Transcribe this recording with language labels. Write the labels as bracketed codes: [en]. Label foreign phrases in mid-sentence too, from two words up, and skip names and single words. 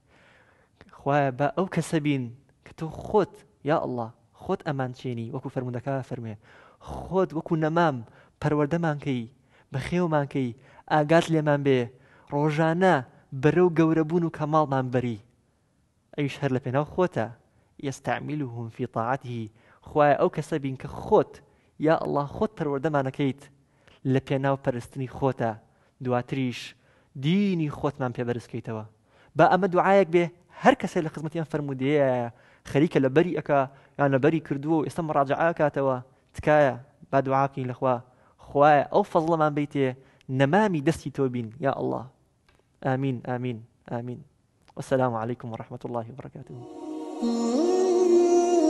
[ckb] خوایە با ئەو کەسە بین کە تۆ خۆت یا ئەڵڵا خۆت ئەمان چێنی، وەکو فەرموودەکە فەرمێ، خۆت وەکو نەمام پەروەردەمان کەی، بەخێومان کەی، ئاگات لێمان بێ، ڕۆژانە بەرەو گەورەبوون و کەماڵمان بەری. ئەویش هەر لە پێناو خۆتە. [ar] یستعملهم في طاعته. [ckb] خوایە ئەو کەسە بین کە خۆت یا ئەڵڵا خۆت پەروەردەمانەکەیت لە پێناو پەرستنی خۆتە، دواتریش دینی خۆتمان پێبەرزکەیتەوە. با ئەمە دوعایەک بێ هەر کەسێ لە خزمەتی ئەم فەرموودەیە خەریکە لە بەری ئەکا یان لە بەری کردووە و ئێستا مڕاجعە کاتەوە، تکایە با دوعا بکەین لە خوا: خوایە ئەو فەزڵەمان بیتێ نەمامی دەستی تۆ بین یا ئەڵڵا. ئامین ئامین ئامین. [ar] والسلام عليكم ورحمة الله وبركاته.